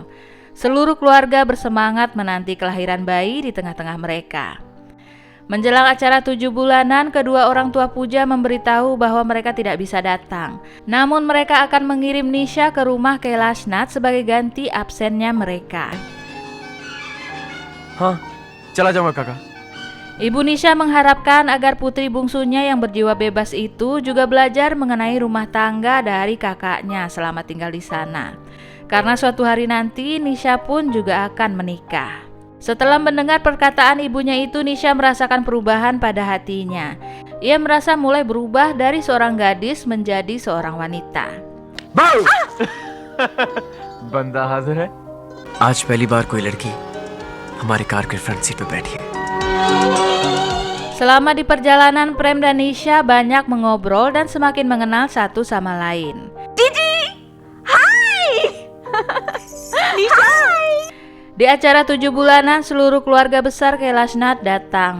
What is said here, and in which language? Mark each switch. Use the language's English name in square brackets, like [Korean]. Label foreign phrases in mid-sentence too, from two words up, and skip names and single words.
[Indonesian] Seluruh keluarga bersemangat menanti kelahiran bayi di tengah-tengah mereka. Menjelang acara 7 bulanan, kedua orang tua Pooja memberitahu bahwa mereka tidak bisa datang. Namun mereka akan mengirim Nisha ke rumah Kailash Nath sebagai ganti absennya mereka. Hah, [Hindi] चला जाऊंगा kakak. [Indonesian] Ibu Nisha mengharapkan agar putri bungsunya yang berjiwa bebas itu juga belajar mengenai rumah tangga dari kakaknya selama tinggal di sana. Karena suatu hari nanti Nisha pun juga akan menikah. Setelah mendengar perkataan ibunya itu, Nisha merasakan perubahan pada hatinya. Ia merasa mulai berubah dari seorang gadis menjadi seorang wanita. Bau! [Hindi] बंदा हाजिर है? आज पहली बार कोई लड़की हमारे कार के [English] front seat [Hindi] पे बैठी है. [Indonesian] Selama di perjalanan, Prem dan Nisha banyak mengobrol dan semakin mengenal satu sama lain. Di acara 7 bulanan, seluruh keluarga besar Kailash Nath datang.